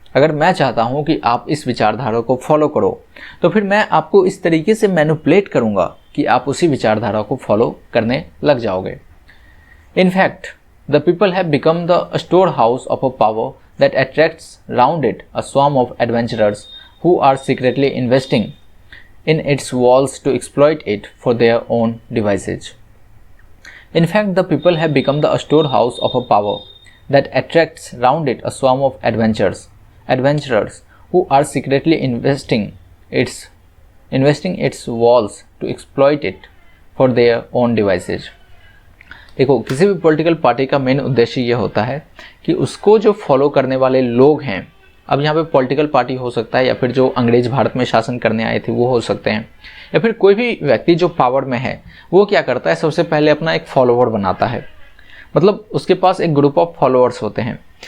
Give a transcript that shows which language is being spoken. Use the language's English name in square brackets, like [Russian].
[Hindi] अगर मैं चाहता हूं कि आप इस विचारधारा को फॉलो करो, तो फिर मैं आपको इस तरीके से मैनिपुलेट करूंगा कि आप उसी विचारधारा को फॉलो करने लग जाओगे। [English] In fact the people have become the storehouse of a power that attracts round it a swarm of adventurers who are secretly investing in its walls to exploit it for their own devices. In fact, the people have become the storehouse of a power that attracts round it a swarm of adventurers who are secretly investing its walls to exploit it for their own devices. [Hindi] देखो, किसी भी political party का main उद्देश्य ये होता है कि उसको जो फॉलो करने वाले लोग हैं, अब यहाँ पे पॉलिटिकल पार्टी हो सकता है, या फिर जो अंग्रेज भारत में शासन करने आए थे वो हो सकते हैं, या फिर कोई भी व्यक्ति जो पावर में है वो क्या करता है, सबसे पहले अपना एक फॉलोवर बनाता है, मतलब उसके पास एक [English] group of followers [Hindi] होते हैं।